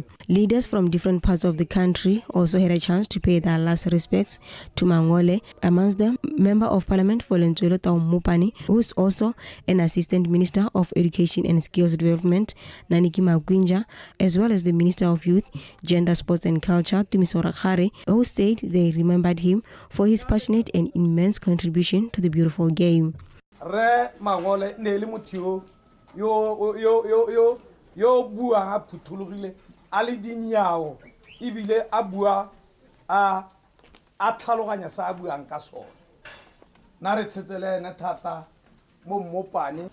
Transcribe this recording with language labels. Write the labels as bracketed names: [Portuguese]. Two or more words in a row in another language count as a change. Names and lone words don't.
[English] Leaders from different parts of the country also had a chance to pay their last respects to Mangole, amongst them Member of Parliament for Lentswelo Tau Mopani, who is also an Assistant Minister of Education and Skills Development, Naniki Magwinja, as well as the Minister of Youth, Gender, Sports and Culture, Tumisora Khare, who said they remembered him for his passionate and immense contribution to the beautiful game. [Tswana] Re Mangole ne le motho yo bua ha phuthulugile ali dinyao ibile a bua a tlhaloganya sa buang ka sona na re tshetsele ene thata mo Mopani.